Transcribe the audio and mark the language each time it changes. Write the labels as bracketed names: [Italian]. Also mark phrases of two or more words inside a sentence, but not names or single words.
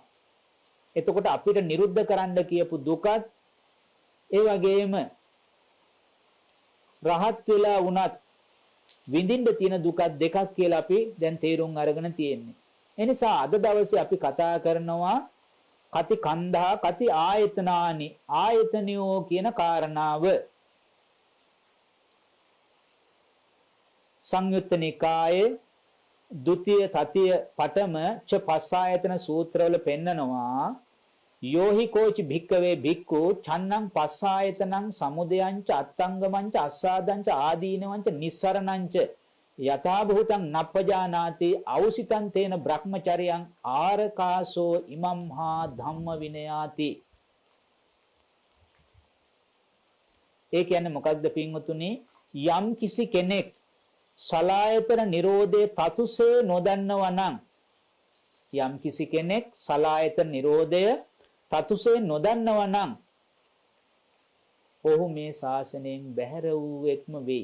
[Sinhala] එතකොට අපිට නිරුද්ධ කරන්න කියපු දුකත් ඒ වගේම රහත් වෙලා වුණත් විඳින්න තියෙන දුකක් දෙකක් කියලා අපි දැන් තේරුම් අරගෙන තියෙන්නේ. ඒ නිසා අද දවසේ අපි කතා කරනවා [Pali] කති කන්දා කති ආයතනානි ආයතනියෝ [Sinhala] කියන කාරණාව. සංයුත්ත නිකායේ ဒုတိ ය තතිය පඨම ච පස්සායතන සූත්‍රවල පෙන්නනවා [Pali] යෝහි කෝච භික්කවේ භික්ඛු චන්නං පස්සායතනං සමුදයංච අත්තංගමංච අස්සාදංච ආදීනවංච නිස්සරණංච යථා භූතං නප්පජානාති අවසිතං තේන බ්‍රහ්මචර්යං ආරකාසෝ ඉමම් හා ධම්ම විනයාති. [Sinhala] ඒ කියන්නේ මොකක්ද පින්වතුනි? යම් කිසි කෙනෙක් සලායතන නිරෝධයේ තතුසේ නොදන්නවා නම්, යම් කිසි කෙනෙක් සලායතන නිරෝධය තතුසේ නොදන්නවා නම් ඔහු මේ ශාසනයෙන් බැහැර වූවෙක්ම වෙයි.